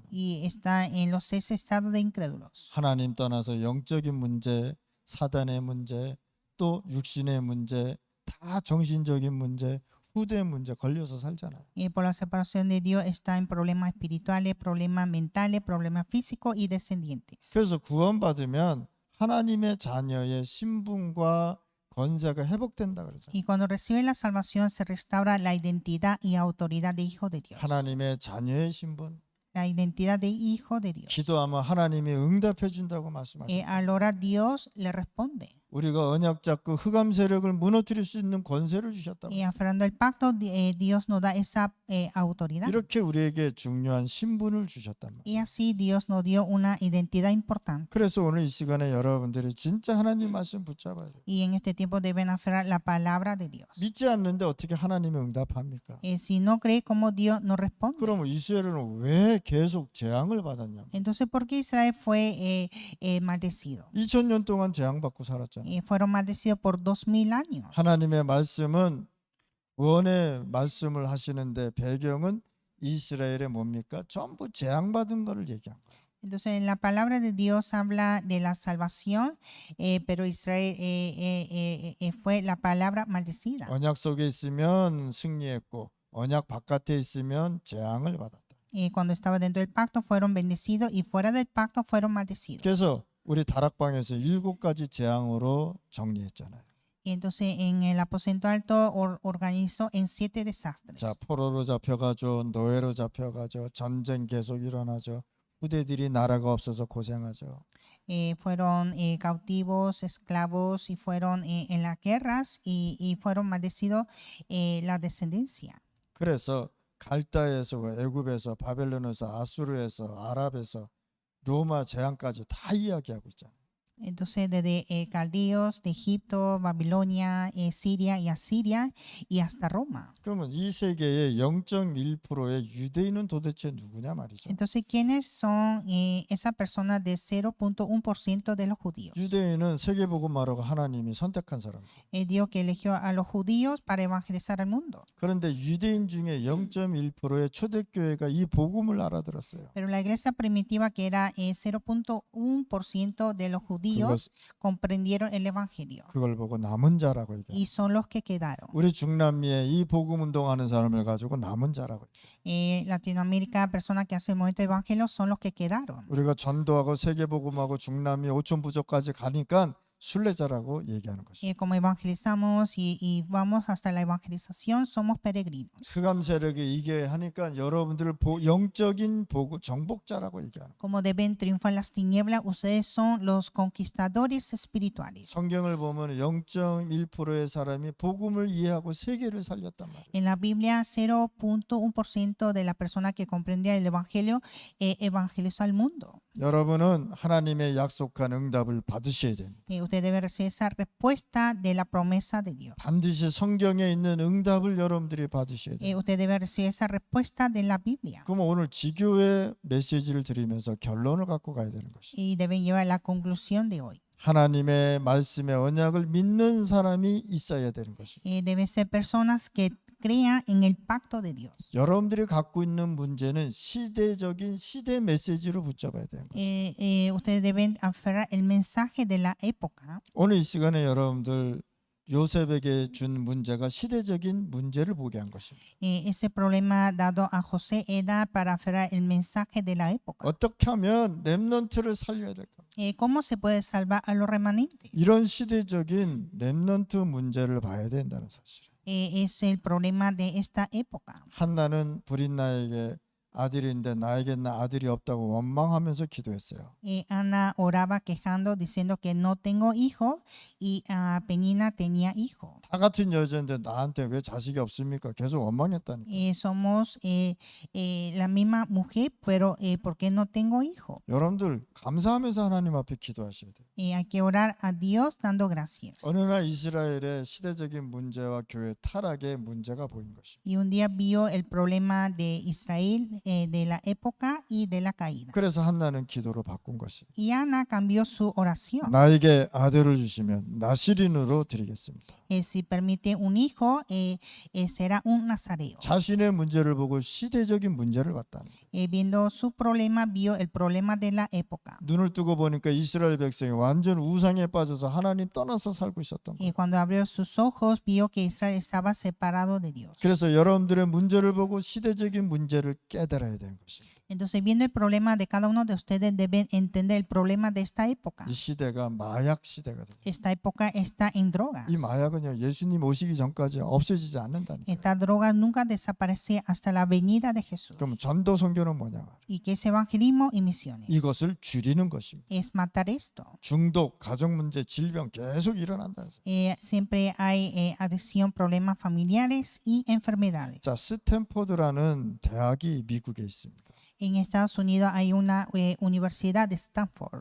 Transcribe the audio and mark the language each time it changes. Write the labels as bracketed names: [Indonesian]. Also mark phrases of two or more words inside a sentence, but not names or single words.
[Spanish] Y está en los 6 estados de incrédulos. [Korean] 하나님 떠나서 영적인 문제, 사단의 문제, 또 육신의 문제, 다 정신적인 문제, 후대 문제 걸려서 살잖아요. [Spanish] Por la separación de Dios está en problemas espirituales, problemas mentales, problemas físicos y descendientes. [Korean] 그래서 구원받으면 하나님의 자녀의 신분과 권세가 회복된다 그러잖아요. [Spanish] Y cuando recibe la salvación se restaura la identidad y autoridad de hijo de Dios. [Korean] 하나님의 자녀의 신분, [Spanish] La identidad de hijo de Dios. [Korean] 기도하면 하나님이 응답해 준다고 말씀하셨어요. [Spanish] Al orar Dios le responde. [Korean] 우리가 언약 잡고 흑암 세력을 무너뜨릴 수 있는 권세를 주셨다고. [Spanish] Aferrando el pacto, Dios nos da esa autoridad. [Korean] 이렇게 우리에게 중요한 신분을 주셨단 말이에요. [Spanish] Y así Dios nos dio una identidad importante. [Korean] 그래서 오늘 이 시간에 여러분들이 진짜 하나님 말씀 붙잡아야 돼요. [Spanish] Y en este tiempo deben aferrar la palabra de Dios. [Korean] 믿지 않는데 어떻게 하나님이 응답합니까? [Spanish] Si no cree como Dios no responde. [Korean] 그러면 이스라엘은 왜 계속 재앙을 받았냐? [Spanish] Entonces, ¿por qué Israel fue maldecido? [Korean] 2000년 동안 재앙받고 살았잖아요. [Spanish] Fueron maldecidos por 2000 años. [Korean] 하나님의 말씀은 구원의 말씀을 하시는데 배경은 이스라엘의 뭡니까? 전부 재앙받은 거를 얘기한 거예요. [Spanish] Entonces, la palabra de Dios habla de la salvación, pero Israel fue la palabra maldecida. [Korean] 언약 속에 있으면 승리했고 언약 바깥에 있으면 재앙을 받았다. [Spanish] Cuando estaba dentro del pacto fueron bendecidos y fuera del pacto fueron maldecidos. [Korean] 그래서 우리 다락방에서 7가지 재앙으로 정리했잖아요. [Spanish] Y entonces en el aposento alto organizó en 7 desastres. [Korean] 자, 포로로 잡혀가죠. 노예로 잡혀가죠. 전쟁 계속 일어나죠. 후대들이 나라가 없어서 고생하죠. [Spanish] Fueron cautivos, esclavos y fueron en las guerras y fueron maldecidos la descendencia. [Korean] 그래서 갈다에서, 애굽에서, 바벨론에서, 아수르에서, 아랍에서, 로마 재앙까지 다 이야기하고 있잖아요. [Spanish] Entonces, desde caldeos, de Egipto, Babilonia, Siria y Asiria y hasta Roma. [Korean] 그러면 이 세계의 0.1%의 유대인은 도대체 누구냐 말이죠. [Spanish] Entonces, ¿quiénes son esas personas de 0.1% de los judíos? [Korean] 유대인은 세계복음화라고 하나님이 선택한 사람. [Spanish] Dios que eligió a los judíos para evangelizar al mundo. [Korean] 그런데 유대인 중에 0.1%의 초대교회가 이 복음을 알아들었어요. [Spanish] Pero la iglesia primitiva, que era 0.1% de los judíos, comprendieron el evangelio [Korean] 그걸 보고 남은 자라고 얘기해요. [Spanish] y son los que quedaron. [Korean] 우리 중남미에 이 복음 운동하는 사람을 가지고 남은 자라고 얘기해요. [Spanish] Latinoamérica, personas que hacen el movimiento de evangelio son los que quedaron. [Korean] 우리가 전도하고 세계복음하고 중남미 5천 부족까지 가니까 순례자라고 얘기하는 것이죠. [Spanish] Como evangelizamos y vamos hasta la evangelización, somos peregrinos. [Korean] 흑암 세력이 이게 하니까 여러분들을 영적인 정복자라고 얘기하는 거예요. [Spanish] Como deben triunfar las tinieblas, ustedes son los conquistadores espirituales. [Korean] 성경을 보면 0.1%의 사람이 복음을 이해하고 세계를 살렸단 말이에요. [Spanish] En la Biblia, 0.1% de la persona que comprendía el evangelio evangelizó al mundo. [Korean] 여러분은 하나님의 약속한 응답을 받으셔야 됩니다. [Spanish] Usted debe recibir esa respuesta de la promesa de Dios. [Korean] 반드시 성경에 있는 응답을 여러분들이 받으셔야 돼요. [Spanish] Usted debe recibir esa respuesta de la Biblia. [Korean] 그럼 오늘 지교의 메시지를 드리면서 결론을 갖고 가야 되는 것이죠. [Spanish] Y deben llevar la conclusión de hoy. [Korean] 하나님의 말씀의 언약을 믿는 사람이 있어야 되는 것이죠. [Spanish] Deben ser personas que crean en el pacto de Dios. [Korean] 여러분들이 갖고 있는 문제는 시대적인 시대 메시지로 붙잡아야 되는 거예요. [Spanish] Ustedes deben aferrar el mensaje de la época. [Korean] 오늘 이 시간에 여러분들 요셉에게 준 문제가 시대적인 문제를 보게 한 것입니다. [Spanish] Ese problema dado a José era para aferrar el mensaje de la época. [Korean] 어떻게 하면 렘넌트를 살려야 될까? [Spanish] ¿Cómo se puede salvar a los remanentes? [Korean] 이런 시대적인 렘넌트 문제를 봐야 된다는 사실. [Spanish] Es el problema de esta época. [Korean] 한나는 브릿나에게 아들인데 나에게는 아들이 없다고 원망하면서 기도했어요. [Spanish] Ana oraba quejando diciendo que no tengo hijo y Penina tenía hijo. [Korean] 다 같은 여자인데 나한테 왜 자식이 없습니까? 계속 원망했다니까. [Spanish] Somos la misma mujer, pero ¿por qué no tengo hijo? [Korean] 여러분들 감사하면서 하나님 앞에 기도하셔야 돼요. [Spanish] Hay que orar a Dios dando gracias. [Korean] 어느 날 이스라엘의 시대적인 문제와 교회 타락의 문제가 보인 것입니다. [Spanish] Y un día vio el problema de Israel, de la época y de la caída. [Korean] 그래서 한나는 기도로 바꾼 것입니다. [Spanish] Y Ana cambió su oración. [Korean] 나에게 아들을 주시면 나시린으로 드리겠습니다. [Spanish] Si permite un hijo, será un nazareo. [Korean] 자신의 문제를 보고 시대적인 문제를 봤다는 거예요. [Spanish] Viendo su problema, vio el problema de la época. [Korean] 눈을 뜨고 보니까 이스라엘 백성이 완전 우상에 빠져서 하나님 떠나서 살고 있었던 거예요. [Spanish] Y cuando abrió sus ojos, vio que Israel estaba separado de Dios. [Korean] 그래서 여러분들의 문제를 보고 시대적인 문제를 깨달아야 되는 것입니다. [Spanish] Entonces, viendo el problema de cada uno de ustedes, deben entender el problema de esta época. [Korean] 이 시대가 마약 시대가 됩니다. [Spanish] Esta época está en drogas. [Korean] 이 마약은요 예수님 오시기 전까지 없어지지 않는다니까요. [Spanish] Esta droga nunca desaparece hasta la venida de Jesús. [Korean] 그럼 전도 선교는 뭐냐? [Spanish] ¿Y qué es evangelismo y misiones? [Korean] 이것을 줄이는 것입니다. [Spanish] Es matar esto. [Korean] 중독, 가정 문제, 질병 계속 일어난다. [Spanish] Siempre hay adicción, problemas familiares y enfermedades. [Korean] 자, 스탠포드라는 대학이 미국에 있습니다. [Spanish] En Estados Unidos hay una universidad de Stanford.